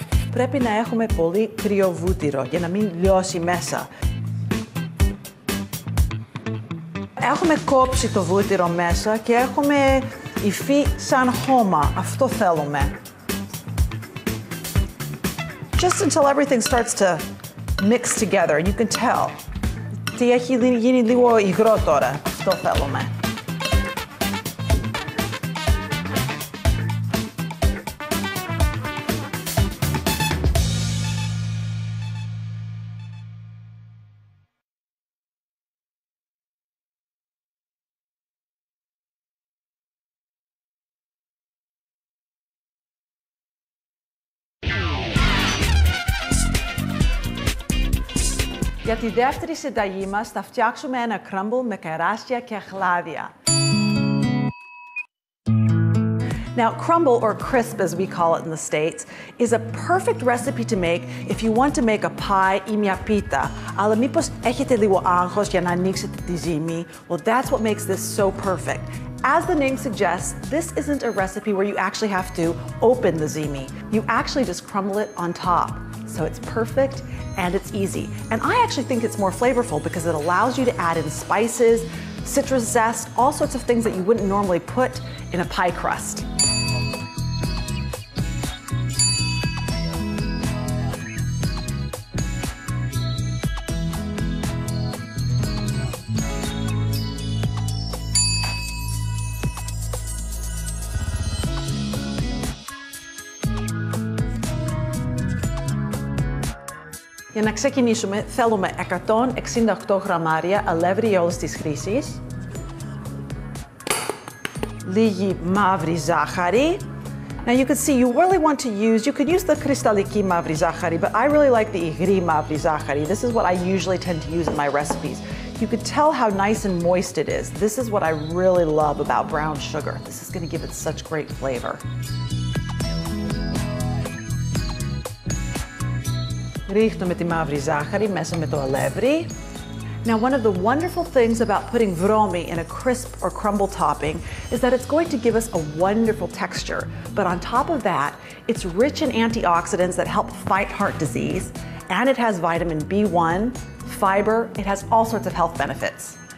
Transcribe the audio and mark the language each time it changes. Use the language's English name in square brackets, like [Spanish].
[Greek] Πρέπει να έχουμε πολύ κρύο βούτυρο για να μην λιώσει μέσα. Έχουμε κόψει το βούτυρο μέσα και έχουμε υφή σαν χώμα. Αυτό θέλουμε. [English] Just until everything starts to mix together, you can tell. [Greek] Τι έχει γίνει λίγο υγρό τώρα. Αυτό θέλουμε. Για τη δεύτερη συνταγή μας θα φτιάξουμε ένα crumble με κεράσια και χλάδια. [English] Now, crumble, or crisp as we call it in the States, is a perfect recipe to make if you want to make a pie [Greek] ή μια πίτα. Αλλά μήπως έχετε λίγο άγχος για να ανοίξετε τη ζύμη? [English] Well, that's what makes this so perfect. As the name suggests, this isn't a recipe where you actually have to open the zimi. You actually just crumble it on top. So it's perfect and it's easy. And I actually think it's more flavorful because it allows you to add in spices, citrus zest, all sorts of things that you wouldn't normally put in a pie crust. [Greek] Για να ξεκινήσουμε, θέλουμε 168 γραμμάρια αλεύρι για όλες τις χρήσεις, λίγη μαύρη ζάχαρη. [English] Now you can see you really want to use, you could use the [Greek] κρυσταλλική μαύρη ζάχαρη, [English] but I really like the [Greek] υγρή μαύρη ζάχαρη. [English] This is what I usually tend to use in my recipes. You could tell how nice and moist it is. This is what I really love about brown sugar. This is going to give it such great flavor. [Greek] Ρίχνουμε τη μαύρη ζάχαρη μέσα με το αλεύρι. [English] Now, one of the wonderful things about putting vromi in a crisp or crumble topping is that it's going to give us a wonderful texture. But on top of that, it's rich in antioxidants that help fight heart disease, and it has vitamin B1, fiber, it has all sorts of health benefits.